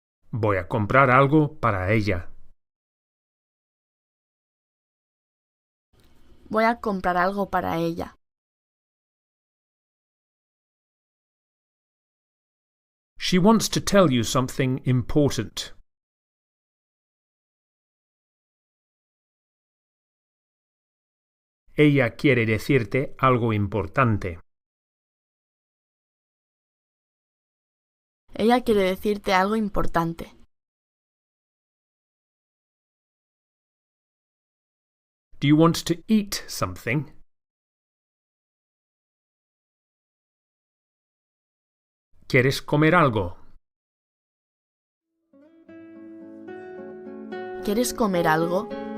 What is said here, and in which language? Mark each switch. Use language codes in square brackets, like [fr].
[es] Voy a comprar algo para ella. Voy a comprar algo para ella. [en] She wants to tell you something important. [es] Ella quiere decirte algo importante. Ella quiere decirte algo importante. [en] Do you want to eat something? [es] ¿Quieres comer algo? ¿Quieres comer algo?